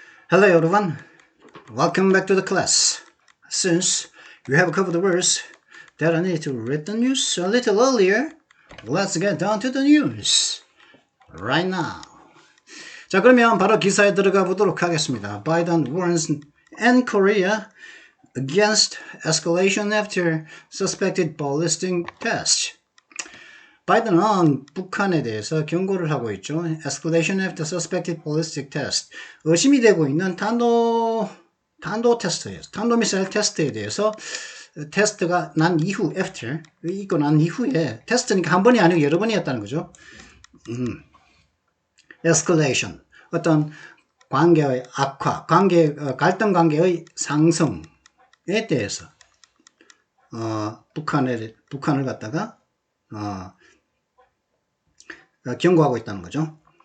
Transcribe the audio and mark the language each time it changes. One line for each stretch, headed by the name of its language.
English: Hello everyone, welcome back to the class. Since you have covered the words that I need to read the news a little earlier, let's get down to the news right now.
Korean: 자, 그러면 바로 기사에 들어가 보도록 하겠습니다.
English: Biden warns N Korea against escalation after suspected ballistic test.
Korean: 바이든은 북한에 대해서 경고를 하고 있죠.
English: Escalation after suspected ballistic test.
Korean: 의심이 되고 있는 탄도 테스트에서, 탄도미사일 테스트에 대해서 테스트가 난 이후, after, 있고 난 이후에 테스트니까 한 번이 아니고 여러 번이었다는 거죠.
English: Escalation.
Korean: 어떤 관계의 악화, 갈등 관계의 상승에 대해서, 북한을 갖다가, 경고하고 있다는 거죠.